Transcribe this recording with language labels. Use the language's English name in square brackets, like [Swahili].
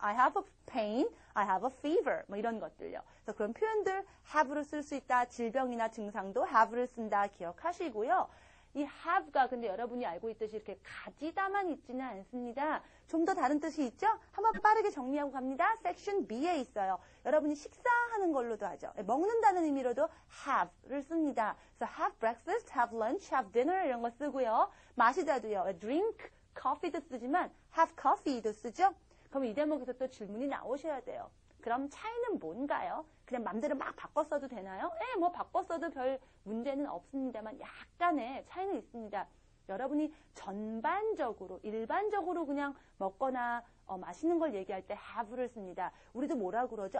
[English] I have a pain, I have a fever. [Korean] 뭐 이런 것들요. 그래서 그런 표현들 have를 쓸 수 있다. 질병이나 증상도 have를 쓴다. 기억하시고요. 이 have가 근데 여러분이 알고 있듯이 이렇게 가지다만 있지는 않습니다. 좀 더 다른 뜻이 있죠? 한번 빠르게 정리하고 갑니다. 섹션 B에 있어요. 여러분이 식사하는 걸로도 하죠. 먹는다는 의미로도 have를 씁니다. 그래서 [English] have breakfast, have lunch, have dinner [Korean] 이런 거 쓰고요. 마시다도요. drink, coffee도 쓰지만 [English] have coffee [Korean] 도 쓰죠. 그럼 이 대목에서 또 질문이 나오셔야 돼요. 그럼 차이는 뭔가요? 그냥 맘대로 막 바꿔 써도 되나요? 뭐 바꿔 써도 별 문제는 없습니다만 약간의 차이는 있습니다. 여러분이 전반적으로, 일반적으로 그냥 먹거나 마시는 걸 얘기할 때 have를 씁니다. 우리도 뭐라 그러죠?